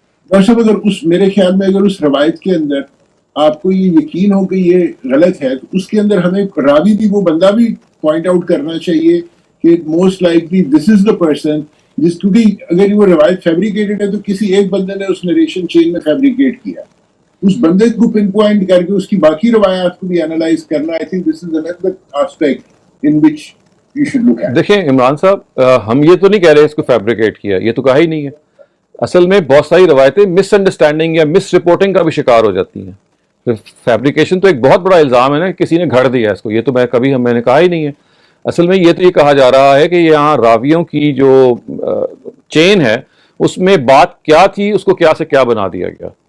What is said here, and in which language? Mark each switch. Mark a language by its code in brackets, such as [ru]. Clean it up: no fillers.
[ur] Doctor صاحب اگر میرے خیال میں اگر اس روایت کے اندر آپ کو یہ یقین ہو کہ یہ غلط ہے, تو اس کے اندر ہمیں راوی بھی, وہ بندہ بھی پوائنٹ آؤٹ کرنا چاہیے کہ [en] most likely this is the person, [ur] کیونکہ اگر وہ روایت فیبریکیٹڈ ہے تو کسی ایک بندے نے اس نریشن چین میں فیبریکیٹ کیا, اس بندے کو پن پوائنٹ کر کے اس کی باقی روایات کو بھی انالائز کرنا. [en] I think this is another aspect in which you should look at. [ur] دیکھیں عمران صاحب, ہم یہ تو نہیں کہہ رہے اس کو فیبریکیٹ کیا, یہ تو کہا ہی نہیں ہے. اصل میں بہت ساری روایتیں مس انڈرسٹینڈنگ یا مس رپورٹنگ کا بھی شکار ہو جاتی ہیں. فیبریکیشن تو ایک بہت بڑا الزام ہے نا, کسی نے گھڑ دیا اس کو, یہ تو میں نے کہا ہی نہیں ہے. اصل میں یہ تو یہ کہا جا رہا ہے کہ یہاں راویوں کی جو چین ہے اس میں بات کیا تھی, اس کو کیا سے کیا بنا دیا گیا.